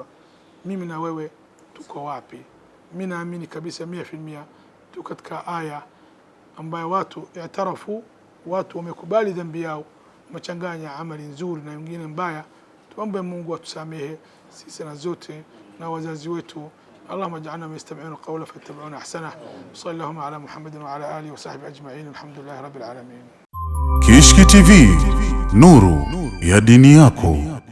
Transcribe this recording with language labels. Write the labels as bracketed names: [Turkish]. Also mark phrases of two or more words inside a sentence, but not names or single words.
[Swahili] Mimi na wewe tuko wapi? Mimi naamini kabisa 100% tuko katika aya ambayo watu yatarafu, watu wamekubali dhambi yao, wamechanganya amali nzuri na nyingine mbaya. Tuombe Mungu atusamehe sisi na zote na wazazi wetu. [Arabic] اللهم اجعلنا من يستمعون القول فيتبعون احسنه. صلى اللهم على محمد وعلى اله وصحبه اجمعين. الحمد لله رب العالمين. [Swahili] Kishki TV, nuru ya dini yako.